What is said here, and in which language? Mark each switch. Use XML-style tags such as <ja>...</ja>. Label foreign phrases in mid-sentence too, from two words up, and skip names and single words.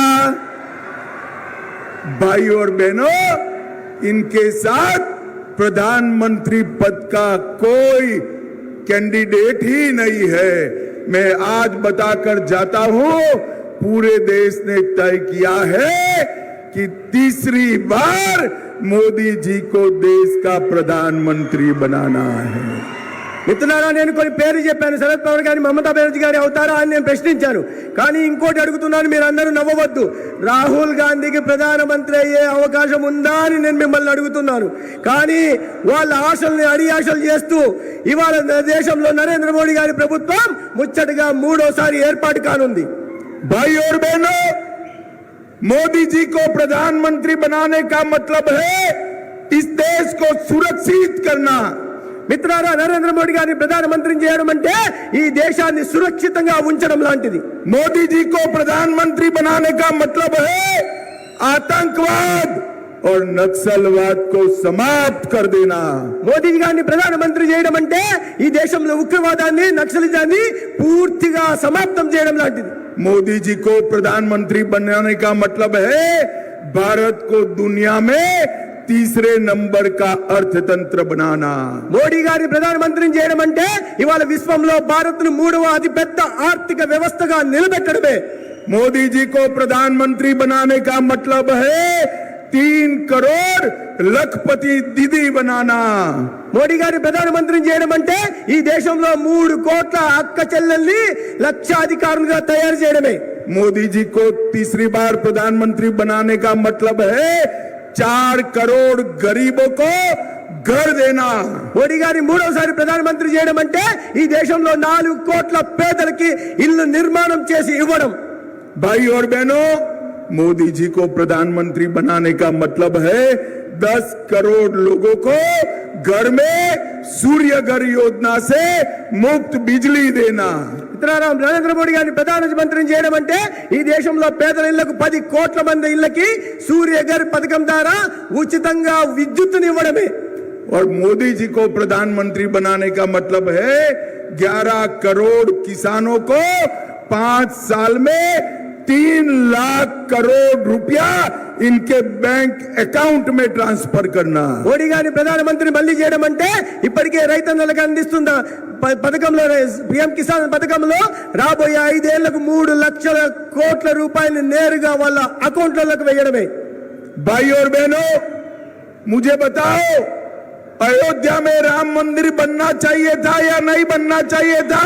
<hi>भाई और बहनों, इनके साथ प्रधानमंत्री पद का कोई कैंडिडेट ही नहीं है। मैं आज बताकर जाता हूं, पूरे देश ने तय किया है कि तीसरी बार मोदी जी को देश का प्रधानमंत्री बनाना है।</hi> <te>మిత్రులారా, నేను కొన్ని పేర్లు చెప్పాను. శరద్ పవార్ గారి, మమతా బెనర్జీ గారి అవుతారా అని నేను ప్రశ్నించాను. కానీ ఇంకోటి అడుగుతున్నాను, మీరు అందరూ నవ్వవద్దు. రాహుల్ గాంధీకి ప్రధానమంత్రి అయ్యే అవకాశం ఉందా అని నేను మిమ్మల్ని అడుగుతున్నాను. కానీ వాళ్ళ ఆశల్ని అడియాశలు చేస్తూ ఇవాళ దేశంలో నరేంద్ర మోడీ గారి ప్రభుత్వం ముచ్చటగా 3వ సారి ఏర్పాటు కానుంది.</te> <hi>भाई और बहनों, मोदी जी को प्रधानमंत्री बनाने का मतलब है इस देश को सुरक्षित करना।</hi> <te>మిత్రులారా, నరేంద్ర మోడీ గారిని ప్రధానమంత్రిని చేయడం అంటే ఈ దేశాన్ని సురక్షితంగా ఉంచడం లాంటిది.</te> <hi>मोदी जी को प्रधानमंत्री बनाने का मतलब है आतंकवाद और नक्सलवाद को समाप्त कर देना।</hi> <te>మోదీ గారిని ప్రధానమంత్రి చేయడం అంటే ఈ దేశంలో ఉగ్రవాదాన్ని, నక్సలిజాన్ని పూర్తిగా సమాప్తం చేయడం లాంటిది.</te> <hi>मोदी जी को प्रधानमंत्री बनाने का मतलब है भारत को दुनिया में तीसरे नंबर का अर्थतंत्र बनाना।</hi> <te>మోడీ గారిని ప్రధానమంత్రిని చేయడం అంటే ఇవాళ విశ్వంలో భారత్ను 3వ అతిపెద్ద ఆర్థిక వ్యవస్థగా నిలబెట్టడమే.</te> <hi>मोदी जी को प्रधानमंत्री बनाने का मतलब है 3 करोड़ लखपति दीदी बनाना।</hi> <te>మోడీ గారిని ప్రధానమంత్రిని చేయడం అంటే ఈ దేశంలో 3 కోట్ల అక్క చెల్లెల్ని లక్షాధికారులుగా తయారు చేయడమే.</te> <hi>मोदी जी को तीसरी बार प्रधानमंत्री बनाने का मतलब है 4 करोड़ गरीबों को घर देना।</hi> <te>మోడీ గారిని మూడోసారి ప్రధానమంత్రి చేయడం అంటే ఈ దేశంలో 4 కోట్ల పేదలకి ఇల్లు నిర్మాణం చేసి ఇవ్వడం.</te> <hi>भाई और बहनों, मोदी जी को प्रधानमंत्री बनाने का मतलब है 10 करोड़ लोगों को घर में सूर्य घर योजना से मुफ्त बिजली देना।</hi> <te>నరేంద్ర మోడీ గారిని ప్రధానమంత్రిని చేయడం అంటే ఈ దేశంలో పేదల ఇళ్లకు 10 కోట్ల మంది ఇళ్లకి సూర్యఘర్ పథకం ద్వారా ఉచితంగా విద్యుత్తుని ఇవ్వడమే.</te> <hi>और मोदी जी को प्रधानमंत्री बनाने का मतलब है 11 करोड़ किसानों को 5 साल में 3 लाख करोड़ रुपया इनके</hi> <en>bank account</en> <hi>में ट्रांसफर करना।</hi> <te>మోడీ గారిని ప్రధానమంత్రి మళ్ళీ చేయడం అంటే ఇప్పటికే రైతన్నలకు అందిస్తున్న పథకంలో పిఎం కిసాన్ పథకంలో రాబోయే 5 ఏళ్లకు 3 లక్షల కోట్ల రూపాయలు నేరుగా వాళ్ళ అకౌంట్లకు వేయడమే.</te> <hi>भाई और बहनों, मुझे बताओ, अयोध्या में राम मंदिर बनना चाहिए था या नहीं बनना चाहिए था?</hi>